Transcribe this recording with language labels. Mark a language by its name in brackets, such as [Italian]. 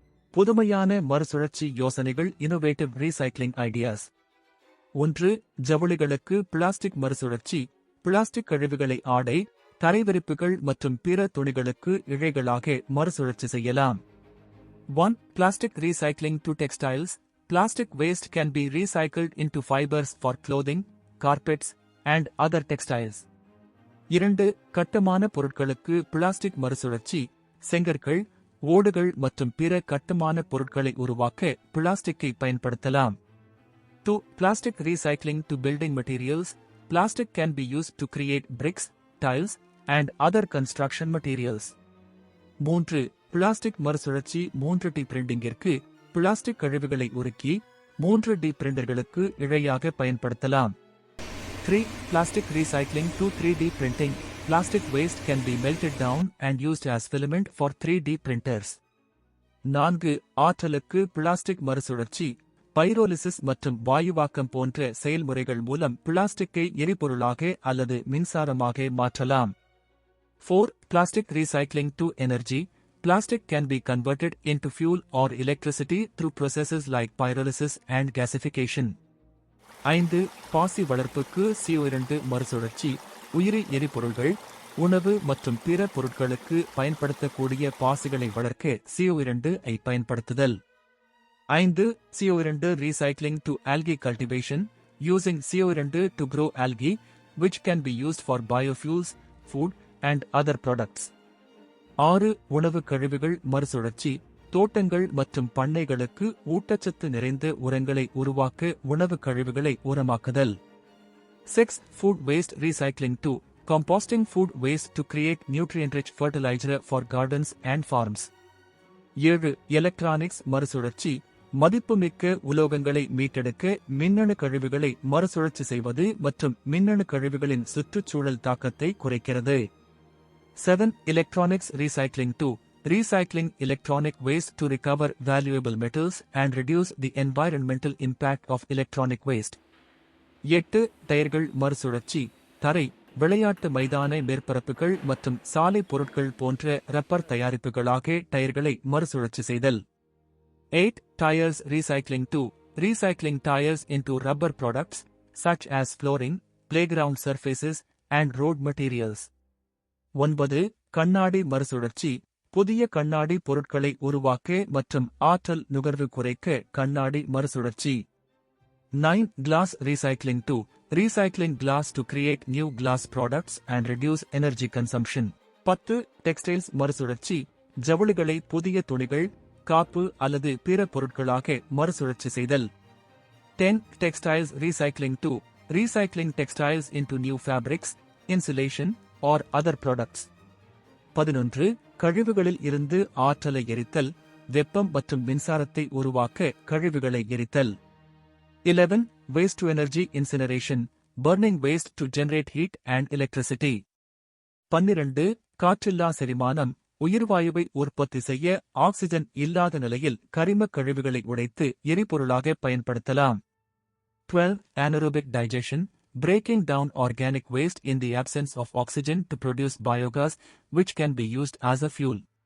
[Tamil] புதுமையான மறுசுழற்சி யோசனைகள், [English] innovative recycling ideas. [Tamil] 1. ஜவுளிகளுக்கு பிளாஸ்டிக் மறுசுழற்சி. பிளாஸ்டிக் கழிவுகளை ஆடை, தரைவிரிப்புகள் மற்றும் பிற துணிகளுக்கு இழைகளாக மறுசுழற்சி செய்யலாம். [English] 1. Plastic recycling to textiles. Plastic waste can be recycled into fibers for clothing, carpets, and other textiles. 2. [Tamil] கட்டுமான பொருட்களுக்கு பிளாஸ்டிக் மறுசுழற்சி. செங்கற்கள், ஓடுகள் மற்றும் பிற கட்டுமான பொருட்களை உருவாக்க பிளாஸ்டிக்கை பயன்படுத்தலாம். 2. [English] Plastic recycling to building materials. Plastic can be used to create bricks, tiles, and other construction materials. 3. [Tamil] Plastic மறுசுழற்சி 3D பிரிண்டிங்கிற்கு. பிளாஸ்டிக் கழிவுகளை உருக்கி 3D பிரிண்டர்களுக்கு இழையாக பயன்படுத்தலாம். 3. [English] Plastic recycling to 3D printing. Plastic waste can be melted down and used as filament for 3D printers. [Tamil] 4. ஆற்றலுக்கு plastic மறுசுழற்சி. Pyrolysis மற்றும் வாயுவாக்கம் போன்ற செயல்முறைகள் மூலம் பிளாஸ்டிக்கை எரிபொருளாக அல்லது மின்சாரமாக மாற்றலாம். 4. [English] Plastic recycling to energy. Plastic can be converted into fuel or electricity through processes like pyrolysis and gasification. 5. [Tamil] பாசி வளர்ப்புக்கு CO2 மறுசுழற்சி. உயிரி எரிபொருள்கள், உணவு மற்றும் பிற பொருட்களுக்கு பயன்படுத்தக்கூடிய பாசிகளை வளர்க்க CO2 ஐ பயன்படுத்துதல். [English] 5. CO2 recycling to algae cultivation. Using CO2 to grow algae, which can be used for biofuels, food, and other products. [Tamil] 6. உணவு கழிவுகள் மறுசுழற்சி. தோட்டங்கள் மற்றும் பண்ணைகளுக்கு ஊட்டச்சத்து நிறைந்த உரங்களை உருவாக்க உணவு கழிவுகளை உரமாக்குதல். [English] 6. Food waste recycling to. Composting food waste to create nutrient-rich fertilizer for gardens and farms. [Tamil] 7. Electronics மறுசுழற்சி. மதிப்புமிக்க உலோகங்களை மீட்டெடுக்க மின்னணு கழிவுகளை மறுசுழற்சி செய்வது மற்றும் மின்னணு கழிவுகளின் சுற்றுச்சூழல் தாக்கத்தை குறைக்கிறது. [English] 7. Electronics recycling to. Recycling electronic waste to recover valuable metals and reduce the environmental impact of electronic waste. [Tamil] 8. டயர்கள் மறுசுழற்சி. தரை, விளையாட்டு மைதான மேற்பரப்புகள் மற்றும் சாலை பொருட்கள் போன்ற ரப்பர் தயாரிப்புகளாக டயர்களை மறுசுழற்சி செய்தல். [English] 8. Tires recycling to. Recycling tires into rubber products such as flooring, playground surfaces, and road materials. [Tamil] 9. கண்ணாடி மறுசுழற்சி. புதிய கண்ணாடி பொருட்களை உருவாக்க மற்றும் ஆற்றல் நுகர்வு குறைக்க கண்ணாடி மறுசுழற்சி. [English] 9. Glass recycling to. Recycling glass to create new glass products and reduce energy consumption. 10. [Tamil] Textiles மறுசுழற்சி. ஜவுளிகளை புதிய துணிகள், காப்பு அல்லது பிற பொருட்களாக மறுசுழற்சி செய்தல். [English] 10. Textiles recycling to. Recycling textiles into new fabrics, insulation, or other products. [Tamil] 11. கழிவுகளில் இருந்து ஆற்றலை எரித்தல். வெப்பம் மற்றும் மின்சாரத்தை உருவாக்க கழிவுகளை எரித்தல். 11. [English] Waste to energy incineration. Burning waste to generate heat and electricity. [Tamil] 12 காற்றில்லா செரிமானம் உயிர்வாயுவை உற்பத்தி செய்ய ஆக்சிஜன் இல்லாத நிலையில் கரிமக் கழிவுகளை உடைத்து எரிபொருளாக பயன்படுத்தலாம். [English] 12 anaerobic digestion, breaking down organic waste in the absence of oxygen to produce biogas, which can be used as a fuel.